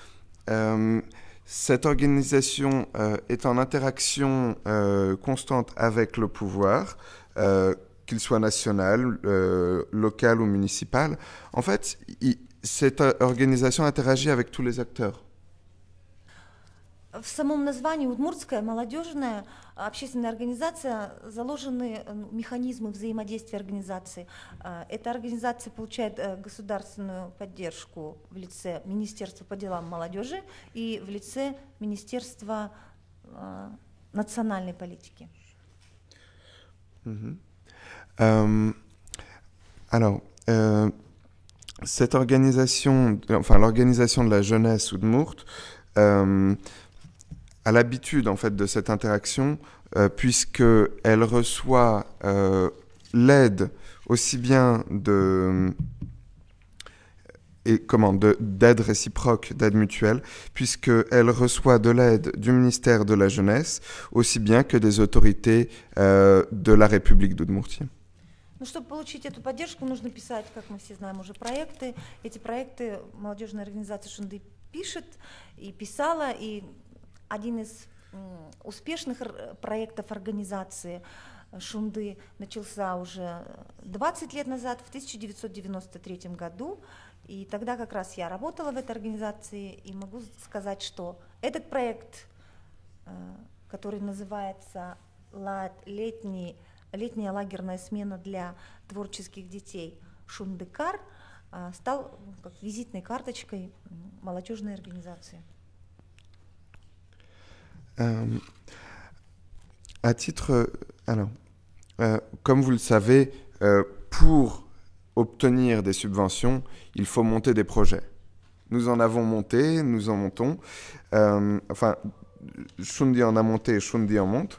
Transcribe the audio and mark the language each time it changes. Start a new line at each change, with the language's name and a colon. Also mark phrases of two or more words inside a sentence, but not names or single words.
French: Cette organisation est en interaction constante avec le pouvoir, qu'il soit national, local ou municipal. En fait, cette organisation interagit avec tous les acteurs.
Russian: В самом названии Удмуртская молодежная общественная организация заложены механизмы взаимодействия организаций. Эта организация получает государственную поддержку в лице Министерства по делам молодежи и в лице Министерства национальной политики.
French: Alors, cette organisation, enfin l'organisation de la jeunesse Udmurt, a l'habitude en fait de cette interaction puisqu'elle reçoit l'aide aussi bien d'aide réciproque, d'aide mutuelle, puisqu'elle reçoit de l'aide du ministère de la Jeunesse aussi bien que des autorités de la République d'Udmurtie.
Russian: Ну, чтобы получить эту поддержку, нужно писать, как мы все знаем, уже проекты. Эти проекты молодежная организация Шунды пишет и писала, и один из успешных проектов организации Шунды начался уже 20 лет назад, в 1993 году, и тогда как раз я работала в этой организации, и могу сказать, что этот проект, который называется «Летняя лагерная смена для творческих детей Шундыкар», стал как визитной карточкой молодежной организации.
French: À titre, alors, comme vous le savez, pour obtenir des subventions, il faut monter des projets. Nous en avons monté, nous en montons. Enfin, Shundi en a monté et Shundi en monte.